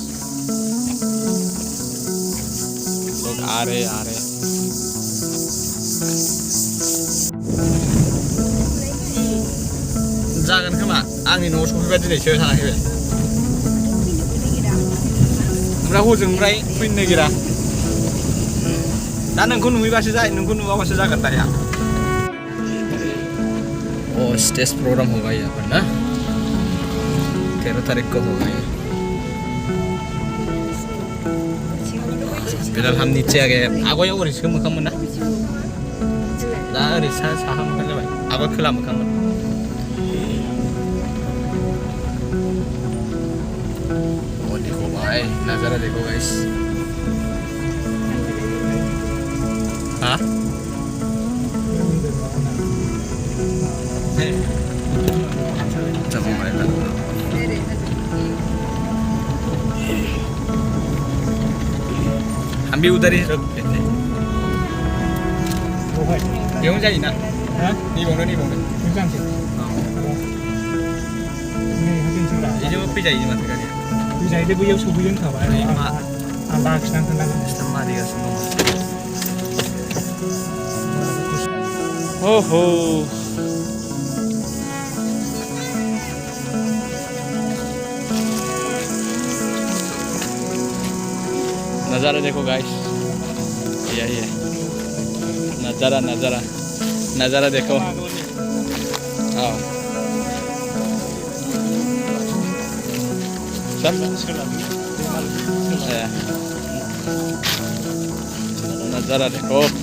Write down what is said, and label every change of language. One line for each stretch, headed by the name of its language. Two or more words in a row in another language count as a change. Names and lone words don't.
Hindi: लोग आ रहे
Bodo: जागोन खोमा आंनि न'आव सफैबाय दिनैसो थानाखै बे ओमफ्राय हजोंनिफ्राय फैनो नागिरा दा नोंखौ नुहैबासो जायो, नोंखौ नुवाबासो जागोन दाया।
Hindi: ओ स्टेज प्रोग्राम होगा यहाँ पर ना, 13 तारीख को होगा ये। फिलहाल हम नीचे आ गए।
Bodo: आगोयाव ओरैसो मोखांमोन ना, दा ओरै साहा मोखां जाबाय, आगोल खोला मोखांमोन।
Hindi: ओ देखो भाई, नजारा देखो गाइस। हाँ हम भी उधर ही रखते थे।
Bodo: बेयावनो जायोना? नैबावनो बेजोंबो फैजायो माथो गारिया। फैजायो, बैयाव सौफैगोन होनखाबाय। आं बाखिनानै खोन्थागोन। सिस्टेम मारिगासिनो दं। ओहो,
Hindi: नज़ारा देखो गाइस, यही है नज़ारा देखो। हाँ सब नज़ारा देखो।